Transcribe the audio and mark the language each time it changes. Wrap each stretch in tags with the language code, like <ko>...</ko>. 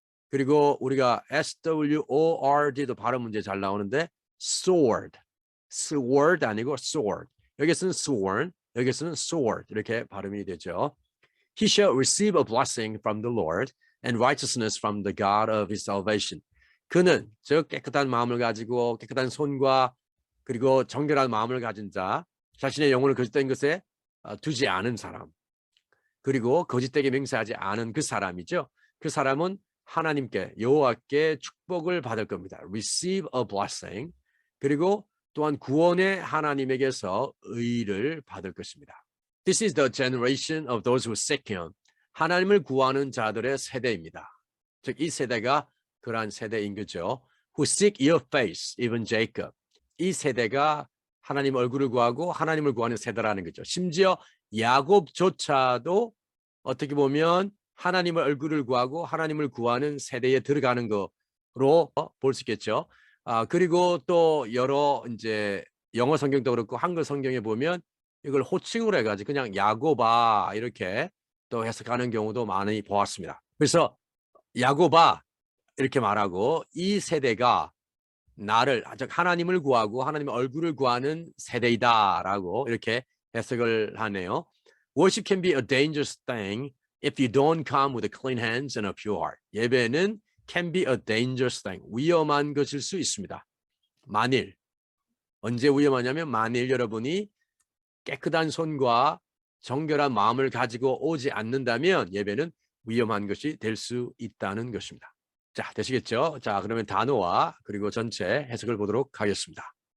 <ko>그리고 우리가 SWORD도 발음 문제 잘 나오는데 sword 아니고 sword. 여기서는 sworn, 여기서는 sword 이렇게 발음이 되죠.</ko> <en>He shall receive a blessing from the Lord and righteousness from the God of his salvation.</en> <ko>그는 즉 깨끗한 마음을 가지고 깨끗한 손과 그리고 정결한 마음을 가진 자, 자신의 영혼을 거짓된 것에 두지 않은 사람, 그리고 거짓되게 맹세하지 않은 그 사람이죠. 그 사람은 하나님께 여호와께 축복을 받을 겁니다.</ko> <en>Receive a blessing.</en> <ko>그리고 또한 구원의 하나님에게서 의를 받을 것입니다.</ko> <en>This is the generation of those who seek him.</en> <ko>하나님을 구하는 자들의 세대입니다. 즉 이 세대가 그러한 세대인 거죠.</ko> <en>Who seek your face, even Jacob.</en> <ko>이 세대가 하나님 얼굴을 구하고 하나님을 구하는 세대라는 거죠. 심지어 야곱조차도 어떻게 보면 하나님의 얼굴을 구하고 하나님을 구하는 세대에 들어가는 거로 볼 수 있겠죠. 그리고 또 여러 이제 영어 성경도 그렇고 한글 성경에 보면 이걸 호칭으로 해가지고 그냥 야고바 이렇게 또 해석하는 경우도 많이 보았습니다. 그래서 야고바 이렇게 말하고 이 세대가 나를 즉 하나님을 구하고 하나님의 얼굴을 구하는 세대이다라고 이렇게 해석을 하네요.</ko> <en>Worship can be a dangerous thing if you don't come with a clean hands and a pure heart.</en> <ko>예배는</ko> <en>can be a dangerous thing.</en> <ko>위험한 것일 수 있습니다. 만일 언제 위험하냐면 만일 여러분이 깨끗한 손과 정결한 마음을 가지고 오지 않는다면 예배는 위험한 것이 될 수 있다는 것입니다. 자, 되시겠죠? 자, 그러면 단어와 그리고 전체 해석을 보도록 하겠습니다.</ko>